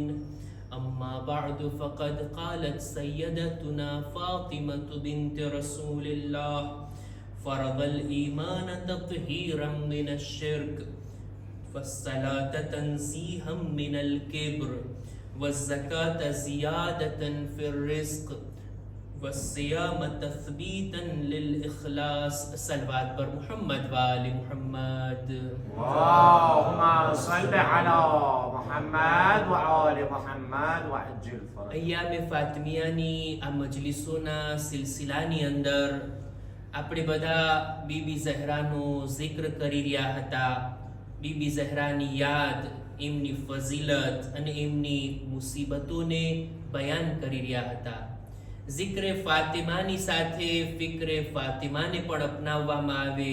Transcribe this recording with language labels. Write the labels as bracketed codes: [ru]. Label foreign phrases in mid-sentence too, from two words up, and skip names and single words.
[ar] أما بعد فقد قالت سيدتنا فاطمة بنت رسول الله: فرض الإيمان تطهيرا من الشرك والصلاة تنزيها من الكبر والزكاة زيادة في الرزق والصيام تثبيتا للإخلاص. [fa] صلوات بر محمد وآل محمد. [ar] اللهم صل على محمد وآل محمد وعجل فرج. [gu] أيام فاطمیયાની આ મજલિસોના સિલસિલાની અંદર આપણે બધા બીબી ઝહરાનો ઝિક્ર કરી રહ્યા હતા. બીબી ઝહરાની યાદ, એમની ફઝીલત અને એમની મુસીબતોને બયાન કરી રહ્યા હતા. ઝિક્રે ફાતિમાની સાથે ફિક્રે ફાતિમાને પણ અપનાવવામાં આવે.